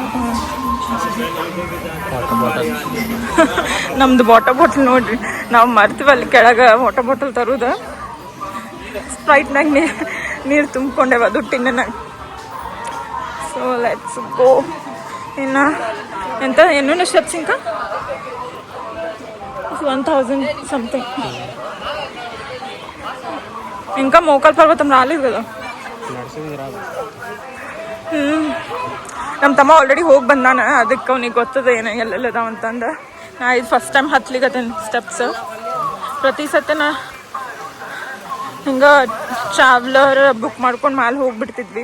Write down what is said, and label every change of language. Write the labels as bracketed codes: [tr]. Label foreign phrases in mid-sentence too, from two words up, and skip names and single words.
[en] water bottle. [kn] ನಮ್ದು [en] water bottle [kn] ನೋಡ್ರಿ, ನಾವು ಮರ್ತೀವಿ ಅಲ್ಲಿ ಕೆಳಗೆ [en] water bottle [kn] ತರೋದು. ಸ್ಪ್ರೈಟ್ನಾಗ ನೀರು ತುಂಬಿಕೊಂಡೇವ ದುಡ್ಡಿನಾಗ. [en] so let's go. [kn] ಇನ್ನು ಎಂತ ಏನೇನು ಸ್ಟೆಪ್ಸ್ ఇంకా 1000 సంథింగ్. [te] ఇంకా మోకాల పర్వతం రాలేదు కదా. [kn] ನಮ್ಮ ತಮ್ಮ ಆಲ್ರೆಡಿ ಹೋಗಿ ಬಂದಾನ, ಅದಕ್ಕೆ ಅವ್ನಿಗೆ ಗೊತ್ತದ ಏನೋ ಎಲ್ಲೆಲ್ಲದಾವ ಅಂತಂದು. ನಾ ಇದು [en] first time [kn] ಹತ್ಲಿಗತ್ತೇನೆ ಸ್ಟೆಪ್ಸ್. ಪ್ರತಿ ಸತಿ ನಾ ಹಿಂಗೆ ಟ್ರಾವ್ಲರ್ ಬುಕ್ ಮಾಡ್ಕೊಂಡು ಮ್ಯಾಲೆ ಹೋಗ್ಬಿಡ್ತಿದ್ವಿ.